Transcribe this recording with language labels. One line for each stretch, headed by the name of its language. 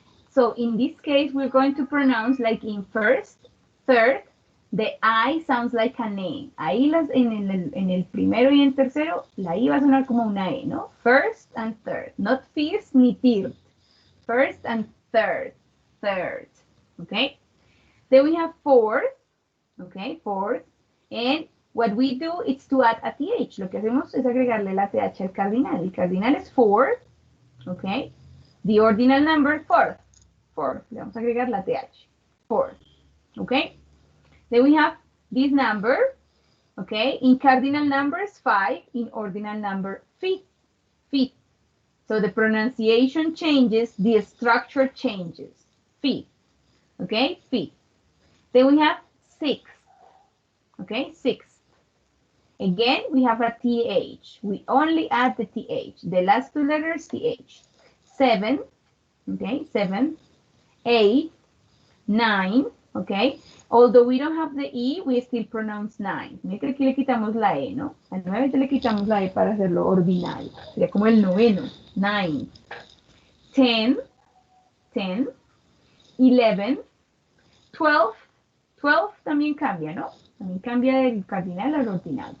English: So in this case, we're going to pronounce like in first, third, the I sounds like an E.
Spanish: Ahí en el primero y en tercero, la I va a sonar como una E, ¿no?
English: First and third, not first ni third. First and third, okay? Then we have fourth, okay, fourth. And what we do is to add a TH.
Spanish: Lo que hacemos es agregarle la TH al cardinal. El cardinal es
English: fourth, okay? The ordinal number, fourth.
Spanish: Le vamos a agregar la TH, fourth, okay?
English: Then we have this number, okay? In cardinal numbers, 5. In ordinal number, fifth. So the pronunciation changes, the structure changes. Fifth, okay? Fifth. Then we have sixth, okay? Sixth. Again, we have a TH. We only add the TH. The last two letters, TH. 7, okay? 7. 8, 9, okay? Although we don't have the E, we still pronounce 9.
Spanish: Mira que aquí le quitamos la E, ¿no? Al 9 le quitamos la E para hacerlo ordinal. Sería como el noveno.
English: 9, 10, 11, 12.
Spanish: 12 también cambia, ¿no? También cambia del cardinal al ordinal.